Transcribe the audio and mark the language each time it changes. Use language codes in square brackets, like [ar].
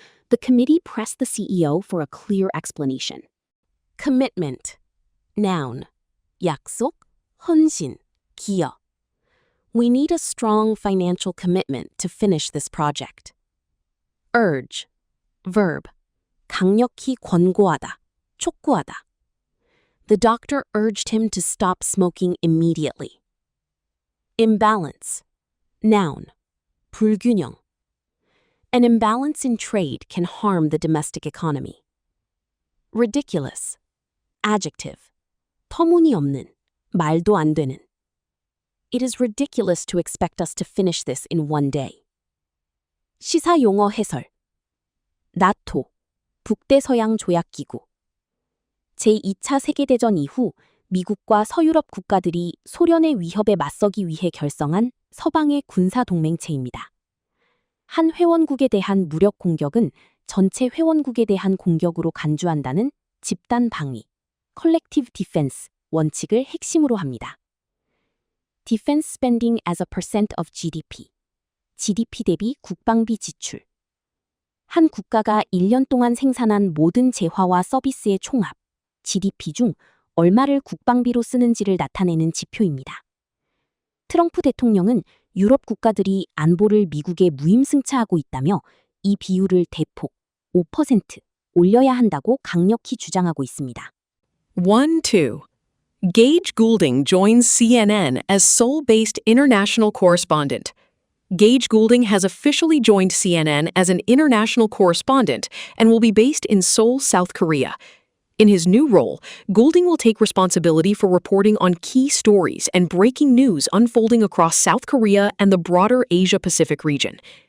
[en] The committee pressed the CEO for a clear explanation. Commitment. Noun. [ko] 약속, 헌신, 기여. [en] We need a strong financial commitment to finish this project. Urge. Verb. [ko] 강력히 권고하다, 촉구하다. [en] The doctor urged him to stop smoking immediately. Imbalance. Noun. [ko] 불균형. [en] An imbalance in trade can harm the domestic economy. Ridiculous. Adjective. [ko] 터무니없는, 말도 안 되는. [en] It is ridiculous to expect us to finish this in one day. [ko] 시사 용어 해설. 나토, 북대서양 조약기구. 제2차 세계대전 이후 미국과 서유럽 국가들이 소련의 위협에 맞서기 위해 결성한 서방의 군사동맹체입니다. 한 회원국에 대한 무력 공격은 전체 회원국에 대한 공격으로 간주한다는 집단 방위, [en] collective defense [ko] 원칙을 핵심으로 합니다. [en] Defense spending as a percent of GDP. [ko] GDP 대비 국방비 지출. 한 국가가 1년 동안 생산한 모든 재화와 서비스의 총합, GDP 중 얼마를 국방비로 쓰는지를 나타내는 지표입니다. 트럼프 대통령은 유럽 국가들이 안보를 미국에 무임승차하고 있다며 이 비율을 대폭 5% 올려야 한다고 강력히 주장하고 있습니다. 1-2. [en] Gage Goulding joins CNN as Seoul-based international correspondent. Gage Goulding has officially joined CNN as an international correspondent and will be based in Seoul, South Korea. In his new role, Goulding will take responsibility for reporting on key stories and breaking news unfolding across South Korea and the broader Asia-Pacific region.